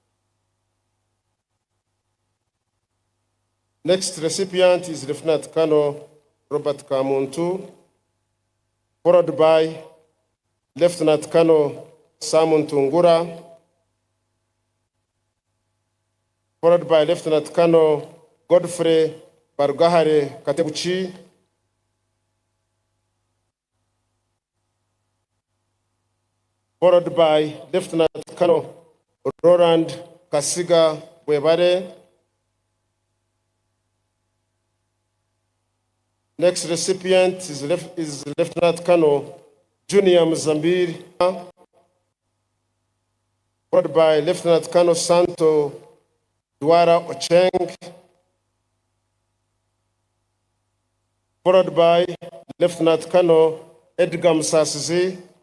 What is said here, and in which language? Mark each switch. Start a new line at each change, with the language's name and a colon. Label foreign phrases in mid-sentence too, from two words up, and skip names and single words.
English: Next recipient is Lieutenant Colonel Robert Kamuntu, followed by Lieutenant Colonel Simon Tungura, followed by Lieutenant Colonel Godfrey Barugahare Katebuchi, followed by Lieutenant Colonel Roland Kasiga Webare. Next recipient is Lieutenant Colonel Junior Mzambiri, followed by Lieutenant Colonel Santo Duara Ocheng, followed by Lieutenant Colonel Edgar Msasizi.